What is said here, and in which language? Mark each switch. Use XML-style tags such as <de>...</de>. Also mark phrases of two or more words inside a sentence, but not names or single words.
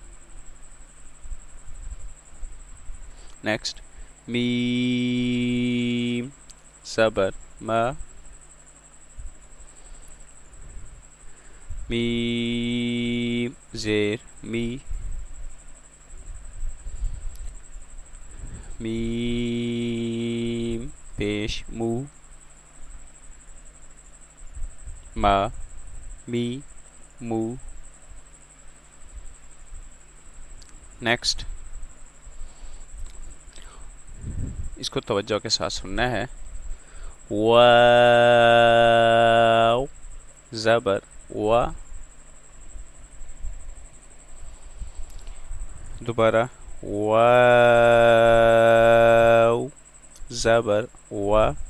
<ur>نیکسٹ میم صبر ما، میم زیر می، میم پیش مو، ما می مو. نیکسٹ اس کو توجہ کے ساتھ سننا ہے. واو زبر وا، دوبارہ واو زبر وا.</ur>